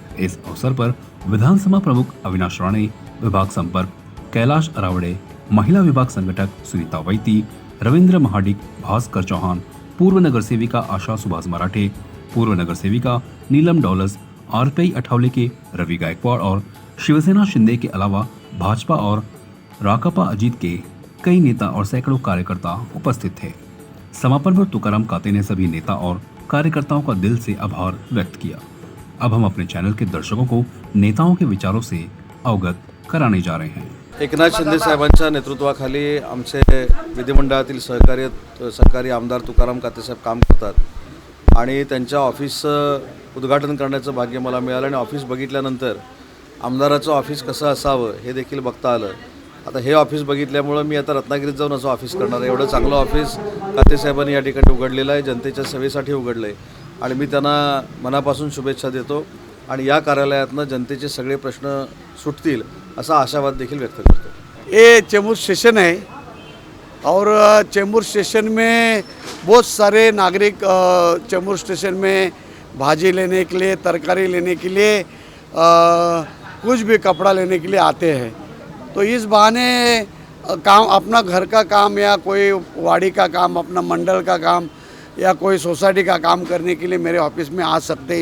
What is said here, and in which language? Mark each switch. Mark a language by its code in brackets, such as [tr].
[hi] इस अवसर पर विधानसभा प्रमुख अविनाश राणे, विभाग संपर्क कैलाश अरावड़े, महिला विभाग संगठक सुनीता वैती, रविंद्र महाडिक, भास्कर चौहान, पूर्व नगर सेविका आशा सुभाष मराठे, पूर्व नगर सेविका नीलम डॉलस, आरपीआई अठावले के रवि गायकवाड़ और शिवसेना शिंदे के अलावा भाजपा और राकापा अजीत के कई नेता और सैकड़ों कार्यकर्ता उपस्थित थे। समापन पर तुकाराम काते ने सभी नेता और कार्यकर्ताओं का दिल से आभार व्यक्त किया। अब हम अपने चैनल के दर्शकों को नेताओं के विचारों से अवगत कराने जा रहे हैं। [mr] एकनाथ शिंदे साहेबांच्या नेतृत्वाखाली आमचे विधिमंडळातील सहकारी आमदार तुकाराम काते साहेब काम करतात आणि त्यांच्या ऑफिसचं उद्घाटन करण्याचं भाग्य मला मिळालं आणि ऑफिस बघितल्यानंतर आमदाराचं ऑफिस कसं असावं हे देखील बघता आलं। आता हे ऑफिस बघितल्यामुळं मी आता रत्नागिरीत जाऊन असं ऑफिस करणार आहे। एवढं चांगलं ऑफिस काते साहेबांनी या ठिकाणी उघडलेलं आहे, जनतेच्या सेवेसाठी उघडलं आहे आणि मी त्यांना मनापासून शुभेच्छा देतो आणि या कार्यालयातनं जनतेचे सगळे प्रश्न सुटतील असा आशावाद देखील व्यक्त करतो। [hi] ये चेंबूर स्टेशन है और चेंबूर स्टेशन में बहुत सारे नागरिक चेंबूर स्टेशन में भाजी लेने के लिए, तरकारी लेने के लिए, कुछ भी कपड़ा लेने के लिए आते हैं। तो इस बहाने काम, अपना घर का काम या कोई वाड़ी का काम, अपना मंडल का काम या कोई सोसाइटी का काम करने के लिए मेरे ऑफिस में आ सकते हैं।